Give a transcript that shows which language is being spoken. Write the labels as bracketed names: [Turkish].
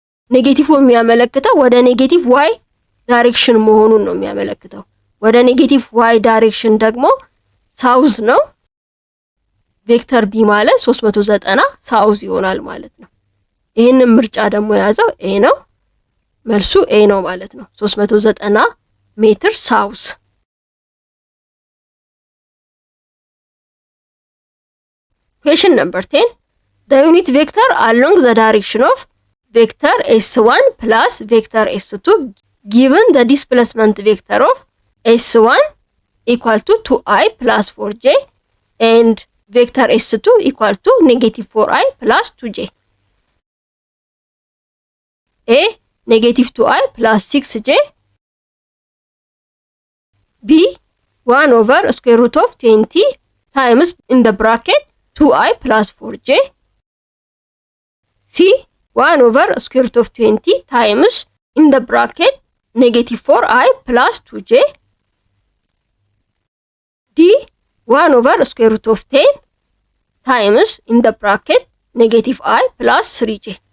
[Amharic] ኔጌቲቭ የሚያመለክተው ወደ ኔጌቲቭ ዋይ ዳይሬክሽን መሆኑን ነው የሚያመለክተው። ወደ ኔጌቲቭ ዋይ ዳይሬክሽን ደግሞ ሳውዝ ነው። ቬክተር ቢ ማለት 390 ሳውዝ ይሆናል ማለት ነው። ይህንን ምርጫ ደግሞ የያዘው ኤ ነው። መልሱ ኤ ነው ማለት ነው። 390 ሜትር ሳውዝ። [English] Question number 10. The unit vector along the direction of vector s1 plus vector s2 given the displacement vector of s1 equal to 2i plus 4j and vector s2 equal to negative 4i plus 2j. ኤ ኔጌቲቭ 2i ፕላስ 6j ቢ 1 ኦቨር ስኩዌር ሩት ኦፍ 20 ታይምስ ኢን ዘ ብራኬት 2i ፕላስ 4j ሲ 1 ኦቨር ስኩዌር ሩት ኦፍ 20 ታይምስ ኢን ዘ ብራኬት ኔጌቲቭ 4i ፕላስ 2j ዲ 1 ኦቨር ስኩዌር ሩት ኦፍ 10 ታይምስ ኢን ዘ ብራኬት ኔጌቲቭ i ፕላስ 3j።